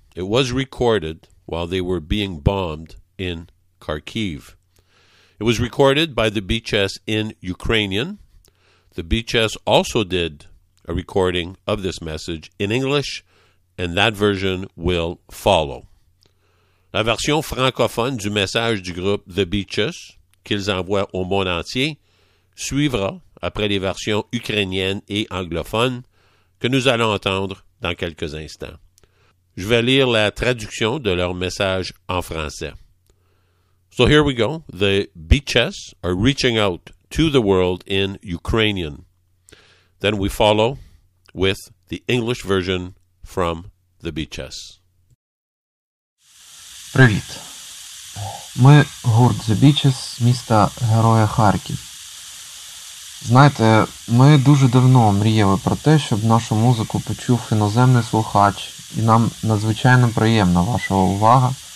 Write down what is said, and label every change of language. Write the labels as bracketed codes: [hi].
[en] It was recorded while they were being bombed in Kharkiv. It was recorded by the Beaches in Ukrainian. The Beaches also did a recording of this message in English, and that version will follow. [fr] La version francophone du message du groupe The Beaches, qu'ils envoient au monde entier, suivra après les versions ukrainiennes et anglophones que nous allons entendre dans quelques instants. Je vais lire la traduction de leur message en français. [en] So here we go. The Beaches are reaching out to the world in Ukrainian. Then we follow with the English version from the Beaches. [uk] Привіт. Ми гурт The Beaches з міста Героя Харків. Знаєте, ми дуже давно мріяли про те, щоб нашу музику почув іноземний слухач, і нам надзвичайно приємна ваша увага.